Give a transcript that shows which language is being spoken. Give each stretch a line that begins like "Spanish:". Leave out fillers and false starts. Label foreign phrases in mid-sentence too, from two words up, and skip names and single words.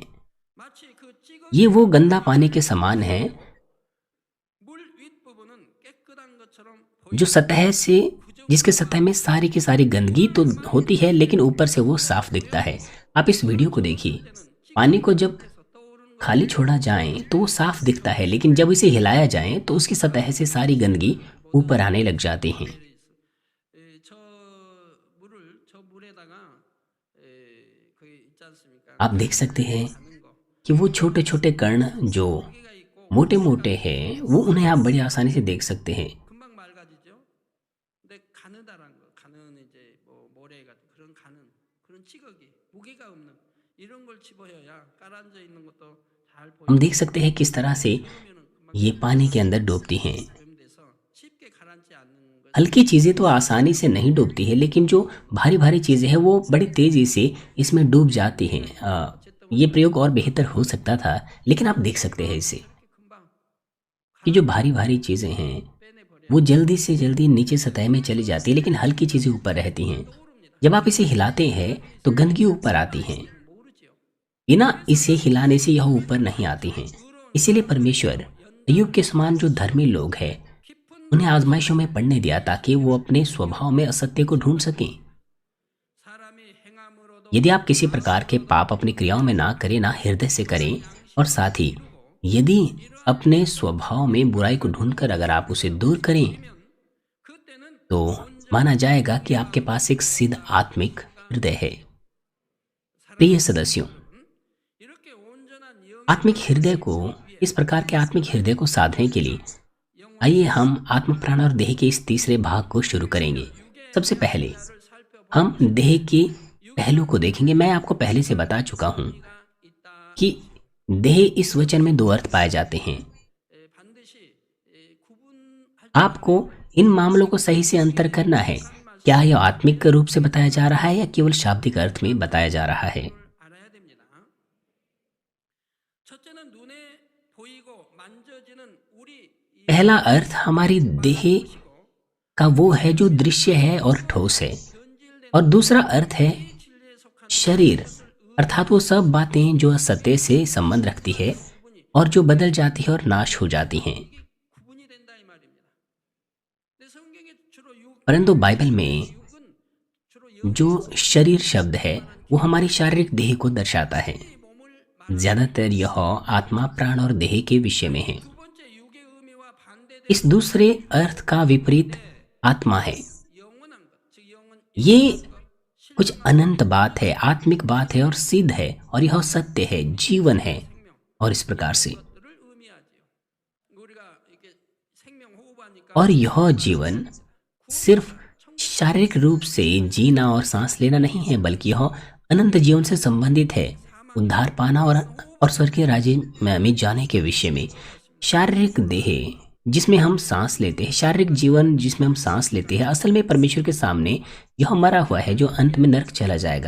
Hindi: ये वो गंदा पानी के समान है जो सतह से जिसके सतह में सारी की सारी गंदगी तो होती है, लेकिन ऊपर से वो साफ दिखता है। आप इस वीडियो को देखिए। पानी को जब खाली छोड़ा जाए तो वो साफ दिखता है, लेकिन जब इसे हिलाया जाए तो उसकी सतह से सारी गंदगी ऊपर आने लग जाती हैं।
Korean: 저 물을 저 물에다가 거기 있지 않습니까?
Hindi: आप देख सकते हैं
Korean: 가는 거.
Hindi: कि वो छोटे छोटे कण जो
Korean: 무게가 있고
Hindi: मोटे मोटे हैं, वो उन्हें आप बड़ी आसानी से देख सकते हैं।
Korean: 금방 맑아지죠. 근데 가느다란 거, 가는 이제 뭐 모래 같은 그런 가는 그런 찌꺼기, 무게가 없는 이런 걸 집어여야 깔아앉아 있는 것도 잘
Hindi: हम
Korean: 보이고
Hindi: देख सकते हैं किस तरह से
Korean: 그러면은 금방
Hindi: ये पानी के अंदर डूबती हैं।
Korean: 오염돼서 쉽게 가라앉지 않는 것이
Hindi: हल्की चीज़ें तो आसानी से नहीं डूबती है, लेकिन जो भारी भारी चीज़ें हैं वो बड़ी तेज़ी से इसमें डूब जाती हैं। ये प्रयोग और बेहतर हो सकता था, लेकिन आप देख सकते हैं इसे
Korean: 금방
Hindi: कि जो भारी भारी चीज़ें हैं
Korean: 빼내버려
Hindi: वो जल्दी से जल्दी नीचे सतह में चली जाती है, लेकिन हल्की चीज़ें ऊपर रहती हैं। जब आप इसे हिलाते हैं तो गंदगी ऊपर आती हैं।
Korean: 모르지요.
Hindi: बिना इसे हिलाने से यह ऊपर नहीं आती हैं। इसीलिए परमेश्वर अय्यूब के समान जो धर्मी लोग हैं
Korean: 깊은
Hindi: उन्हें आजमाइशों में पड़ने दिया, ताकि वो अपने स्वभाव में असत्य को ढूंढ सकें।
Korean: 사람이 행함으로도
Hindi: यदि आप किसी प्रकार के पाप अपनी क्रियाओं में ना करें, ना हृदय से करें, और साथ ही यदि अपने स्वभाव में बुराई को ढूंढकर अगर आप उसे दूर करें,
Korean: 그때는
Hindi: तो माना जाएगा कि आपके पास एक सिद्ध आत्मिक हृदय है। प्रिय सदस्यों,
Korean: 이렇게 온전한 영
Hindi: आत्मिक हृदय को, इस प्रकार के आत्मिक हृदय को साधने के लिए आइए हम आत्म प्राण और देह के इस तीसरे भाग को शुरू करेंगे। सबसे पहले हम देह के पहलू को देखेंगे। मैं आपको पहले से बता चुका हूं
Korean: 있다.
Hindi: कि देह इस वचन में दो अर्थ पाए जाते हैं।
Korean: 반드시 구분할
Hindi: आपको इन मामलों को सही से अंतर करना है। क्या यह आत्मिक रूप से बताया जा रहा है या केवल शाब्दिक अर्थ में बताया जा रहा है।
Korean: 알아야 됩니다. 첫째는 눈에 보이고 만져지는 우리 이
Hindi: पहला अर्थ हमारी देह का वो है जो दृश्य है और ठोस है,
Korean: 변질된
Hindi: और दूसरा अर्थ है
Korean: 진리에 속한
Hindi: शरीर, अर्थात वो सब बातें जो असत्य से संबंध रखती है और जो बदल जाती है और नाश हो जाती हैं।
Korean: 구분이 된다 이 말입니다. 근데 성경에 주로
Hindi: परंतु बाइबल में
Korean: 육은 주로
Hindi: जो शरीर शब्द है वो हमारी शारीरिक देह को दर्शाता है।
Korean: 영의 몸을
Hindi: ज्यादातर यह आत्मा, प्राण और देह के विषय में है।
Korean: 두 번째 육의 의미와 반대된
Hindi: इस दूसरे अर्थ का विपरीत आत्मा है।
Korean: 영원한 것, 즉 영은
Hindi: ये कुछ अनंत बात है, आत्मिक बात है और सिद्ध है, और यह सत्य है, जीवन है, और इस प्रकार से।
Korean: 것들을 의미하지요. 우리가 이렇게 생명 호흡하니까
Hindi: और यह जीवन सिर्फ शारीरिक रूप से जीना और सांस लेना नहीं है, बल्कि यह अनंत जीवन से संबंधित है, उद्धार पाना और स्वर्गीय राज्य में जाने के विषय में। शारीरिक देह जिसमें हम सांस लेते हैं, शारीरिक जीवन जिसमें हम सांस लेते हैं, असल में परमेश्वर के सामने यह मरा हुआ है जो अंत में नरक चला जाएगा।